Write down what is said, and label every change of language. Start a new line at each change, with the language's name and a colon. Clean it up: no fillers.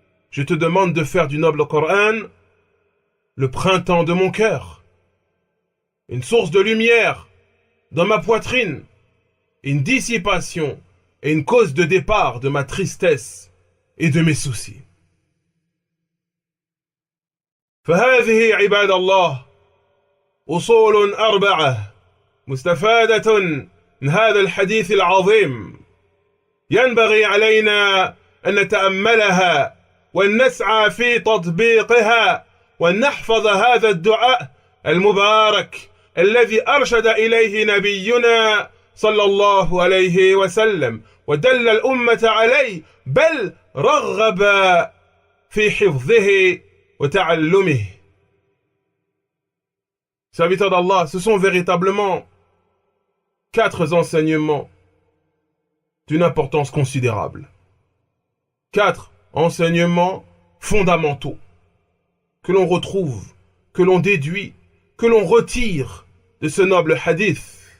French: Je te demande de faire du noble Coran le printemps de mon cœur, une source de lumière dans ma poitrine, une dissipation et une cause de départ de ma tristesse et de mes soucis.
Arabic: فهذه عباد الله أصول أربعة مستفادة من هذا الحديث العظيم ينبغي علينا أن نتأملها وأن نسعى في تطبيقها وأن نحفظ هذا الدعاء المبارك الذي أرشد إليه نبينا صلى الله عليه وسلم ودل الأمة عليه بل رغب في حفظه وتعلمه.
French: Serviteurs d'Allah, ce sont véritablement 4 enseignements d'une importance considérable. 4 enseignements fondamentaux que l'on retrouve, que l'on déduit, que l'on retire de ce noble hadith.